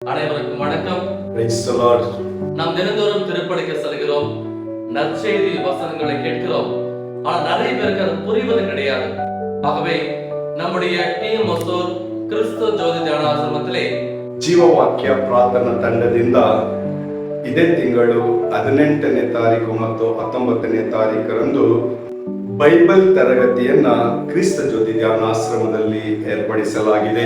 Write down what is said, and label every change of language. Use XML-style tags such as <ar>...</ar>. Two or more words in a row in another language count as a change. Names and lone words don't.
<ta>அனைவருக்கும் வணக்கம்.</ta> <en>Praise the Lord.</en> <ta>நாம் தினந்தோறும் திருப்பலிக்கு செல்கிறோம், நற்செய்தி வசனங்களை கேட்கிறோம். ஆனால் நிறைய பேருக்கு அது புரிவது கிடையாது. ஆகவே நம்முடைய டீம்</ta> <kn>ಹೊಸೂರ್ ಕ್ರಿಸ್ತ ಜ್ಯೋತಿ ಧ್ಯಾನಾಶ್ರಮದಲ್ಲಿ ಜೀವವಾಕ್ಯ ಪ್ರಾರ್ಥನಾ ತಂಡದಿಂದ ಇದೇ ತಿಂಗಳು 18ನೇ ತಾರೀಕು ಮತ್ತು 19ನೇ ತಾರೀಕರಂದು ಬೈಬಲ್ ತರಗತಿಯನ್ನ ಕ್ರಿಸ್ತ ಜ್ಯೋತಿ ಧ್ಯಾನಾಶ್ರಮದಲ್ಲಿ ಏರ್ಪಡಿಸಲಾಗಿದೆ.</kn>